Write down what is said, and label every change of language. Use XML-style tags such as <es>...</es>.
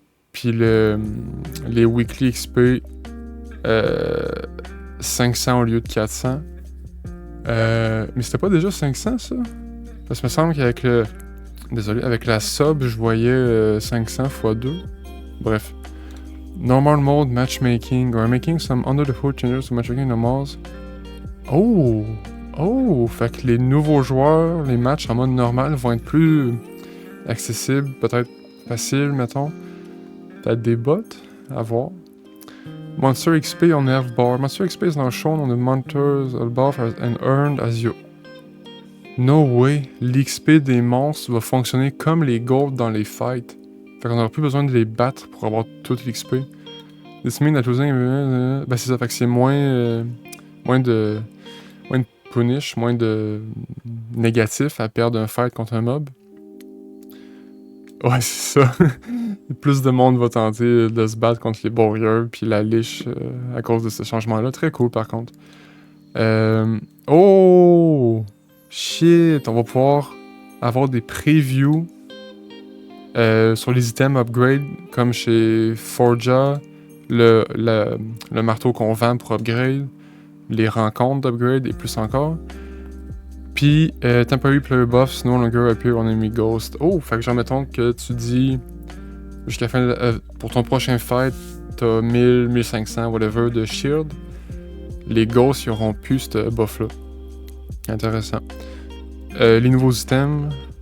<fr>Puis les Weekly XP, 500 au lieu de 400. Mais c'était pas déjà 500 ça? Parce que me semble qu'avec le... Désolé, avec la sub, je voyais 500 x 2. Bref.</fr> <en>Normal mode, matchmaking, or making some under the hood changes to matchmaking normals. Oh! Oh!</en> <fr>Fait que les nouveaux joueurs, les matchs en mode normal vont être plus accessibles, peut-être faciles, mettons. Peut-être des bots, à voir.</fr> <en>Monster XP on the F-bar. Monster XP is now shown on the monsters above and earned as you... No way!</en> <fr>L'XP des monstres va fonctionner comme les golds dans les fights. Fait qu'on aura plus besoin de les battre pour avoir toute l'XP.</fr> <en>This means that losing...</en> <fr>Ben c'est ça, fait que c'est moins de punish, moins de négatif à perdre un fight contre un mob. Ouais, c'est ça. Plus de monde va tenter de se battre contre les warriors puis la liche à cause de ce changement-là. Très cool par contre.</fr> <en>Oh! Shit!</en> <fr>On va pouvoir avoir des previews sur les items upgrade comme chez Forja, le marteau qu'on vend pour upgrade, les rencontres d'upgrade et plus encore. Puis,</fr> <en>temporary player buffs no longer appear on enemy ghost.</en> <fr>Oh, fait que genre, mettons que tu dis jusqu'à la fin, pour ton prochain fight, t'as 1000, 1500, whatever, de shield. Les ghosts, ils auront plus ce buff-là. Intéressant. Les nouveaux items.</fr>